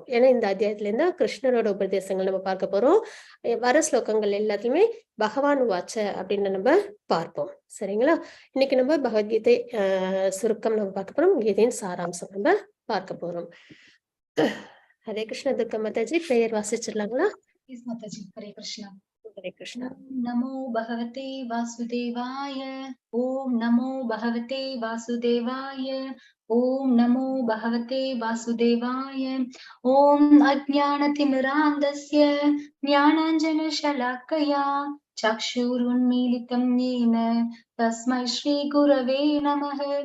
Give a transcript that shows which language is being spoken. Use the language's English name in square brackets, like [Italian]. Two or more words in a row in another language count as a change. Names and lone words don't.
[Tamil] ஏன்னா இந்த அத்தியாயத்துல இருந்தா கிருஷ்ணரோட உபதேசங்கள் நம்ம பார்க்க போறோம். வர ஸ்லோகங்கள் எல்லாத்தையுமே [Sanskrit] भगवान् उवाच [Tamil] அப்படின்னு நம்ம பார்ப்போம், சரிங்களா? இன்னைக்கு நம்ம பகவத்கீதை சுருக்கம் நம்ம பார்க்க போறோம். கீதையின் சாராம்சம் நம்ம பார்க்க போறோம். ஹரே கிருஷ்ண. துர்கா மாதாஜி பெயர் வாசிச்சிடலாங்களா? [Hindi] माताजी हरे कृष्णा। हरे कृष्णा। [Sanskrit] नमो भगवते वासुदेवाय। ओम नमो भगवते वासुदेवाय। ओम नमो भगवते वासुदेवाय। ओम अज्ञानतिमिरान्धस्य ज्ञानाञ्जनशलाकया चक्षुरुन्मीलितं येन तस्मै श्रीगुरवे नमः।